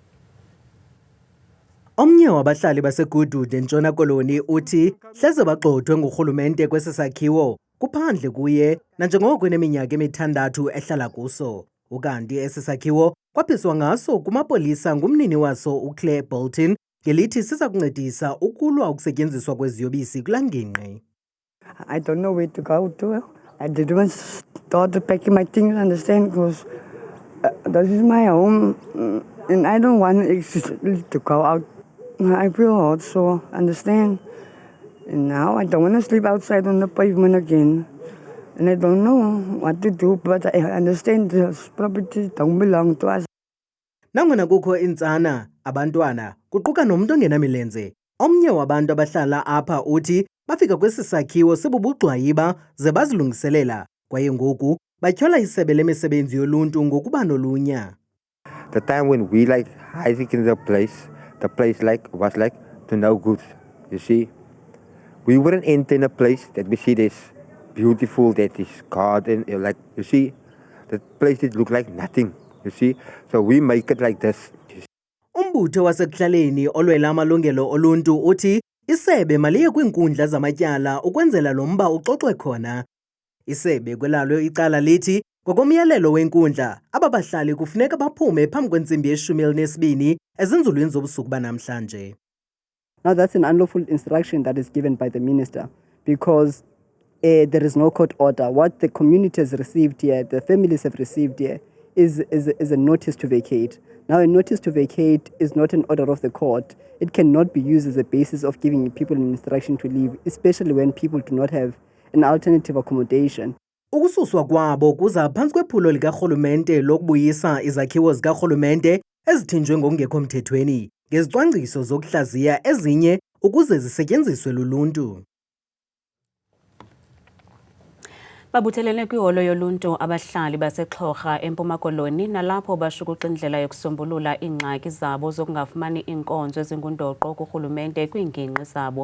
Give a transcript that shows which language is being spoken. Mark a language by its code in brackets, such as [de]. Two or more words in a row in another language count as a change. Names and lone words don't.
[xh] Omnye wabahlali baseGoodwood eNtshona Koloni uthi hleze bagxothwe ngurhulumente kwesi sakhiwo kuphandle kuye nanjengoko eneminyaka emithandathu ehlala kuso. Ukanti esi sakhiwo kwaphiswa ngaso kumapolisa ngumnini waso uClaire Bolton ngelithi siza kuncedisa ukulwa ukusetyenziswa kweziyobisi kulaa ngingqi. [en] I don't know where to go to. I didn't even start packing my things, understand, because this is my home and I don't want to go out. I feel hot, so understand. And now I don't want to sleep outside on the pavement again. And I don't know what to do, but I understand this property don't belong to us. [xh] Nangona kukho intsana, abantwana, kuquka nomntu ongenamilenze. Omnye wabantu abahlala apha uthi bafika kwesi sakhiwo sibubugxwayiba ze bazilungiselela kwaye ngoku batyhola isebe lemisebenzi yoluntu ngokuba nolunya. [en] The time when we like hiding in the place was like to no good. You see, we wouldn't enter in a place that we see this beautiful, that is garden, like you see, the place that look like nothing. You see, so we make it like this. [xh] Umbutho wasekuhlaleni olwela amalungelo oluntu uthi isebe maliye kwiinkundla zamatyala ukwenzela lo mba uxoxwe khona. Isebe kwelalo icala lithi ngokomyalelo wenkundla aba bahlali kufuneka baphume phambi kwentsimbi ye-12 ezinzulwini zobusuku banamhlanje. [en] Now that's an unlawful instruction that is given by the minister because there is no court order. What the community has received here, the families have received here, is a notice to vacate. Now a notice to vacate is not an order of the court. It cannot be used as a basis of giving people an instruction to leave, especially when people do not have an alternative accommodation. [xh] Ukususwa kwabo kuza phantsi kwephulo likarhulumente lokubuyisa izakhiwo zikarhulumente ezithinjwe ngokungekho mthethweni ngezicwangciso zokuhlaziya ezinye ukuze zisetyenziswe luluntu. Babuthelene kwiholo yoluntu abahlali baseXhorha eMpuma Koloni nalapho bashukuxa indlela yokusombulula iingxaki zabo zokungafumani iinkonzo ezingundoqo kurhulumente kwiingingqi zabo.